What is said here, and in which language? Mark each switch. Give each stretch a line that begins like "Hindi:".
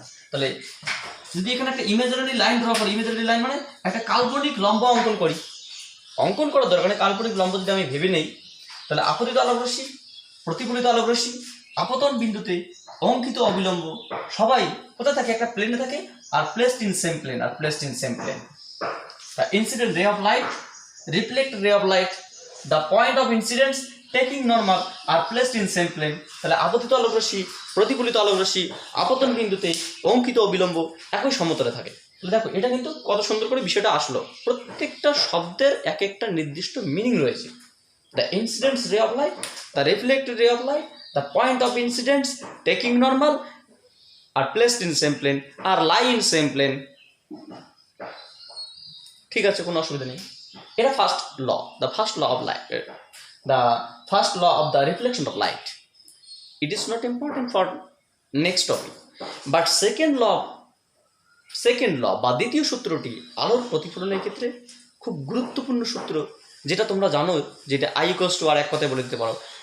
Bangla: তাহলে যদি এখানে একটা ইমেজিনারি লাইন ড্র করি, ইমেজিনারি লাইন মানে একটা কাল্পনিক লম্ব অঙ্কন করার দরকার নেই, কাল্পনিক লম্ব যদি আমি ভেবে নেই, তাহলে আপতিত আলোক রশ্মি, প্রতিফলিত আলোক রশ্মি আপতন বিন্দুতে অঙ্কিত অবিলম্ব সবাই কোথায় থাকে? একটা প্লেনে থাকে, আর
English: Placed in same plane. The incident ray of light, reflected ray of light, the point of incidence taking normal are placed in same plane.
Bangla: তাহলে আপতিত আলোক রশ্মি, প্রতিফলিত আলোক রশ্মি আপতন বিন্দুতে অঙ্কিত অবিলম্ব একই সমতলে থাকে। তাহলে দেখো এটা কিন্তু কত সুন্দর করে বিষয়টা আসলো, প্রত্যেকটা শব্দের এক একটা নির্দিষ্ট মিনিং রয়েছে।
English: The incident ray of light, the reflected ray of light, the point of incidence taking normal are placed in same plane, are lie in same plane.
Bangla: ঠিক আছে, কোনো অসুবিধা নেই।
English: এটা first law, the first law of light, the first law of the reflection of light. It is not important for next topic, but second law
Bangla: বা দ্বিতীয় সূত্রটি আলোর প্রতিফলনের ক্ষেত্রে খুব গুরুত্বপূর্ণ সূত্র, যেটা তোমরা জানো, যেটা I = R, এক কথায় বলে দিতে পারো।